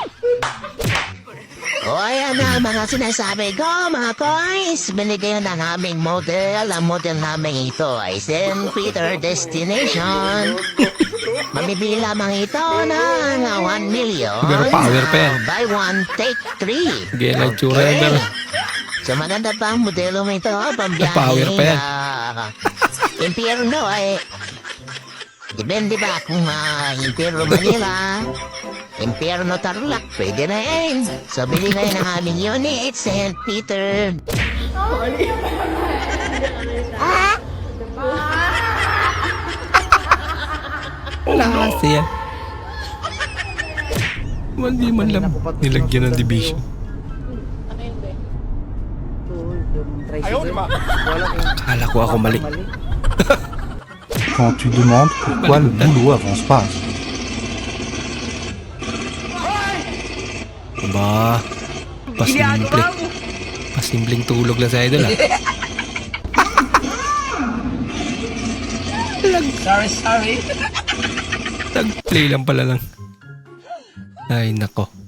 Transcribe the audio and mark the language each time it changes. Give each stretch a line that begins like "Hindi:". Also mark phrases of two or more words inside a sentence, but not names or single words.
Filipino: O ayan na mga sinasabi ko mga boys. Binigyan ng aming model. Ang model namin ito ay St. Peter Destination. Mamibili lamang ito ng 1 million. Pero power pa yan.
English: Buy one, take 3.
Filipino: Gaya lang tsura yan, pero So maganda pa ang modelo mo ito. Pambiyahe power pa yan. Impierno ay depende ba kung Impierno Manila, Impierno Tarlac, pwede na yan. So bili kayo ng aming unit, St. Peter. wala kasi yan. Hindi man lang nilagyan ng division. Akala ko ako mali.
French: Quand tu demandes pourquoi le boulot avance pas.
Filipino: Aba, pasimple. Pasimpleng tulog lang sa idol, ah. Sorry. Nag-play lang pala lang. Ay, nako.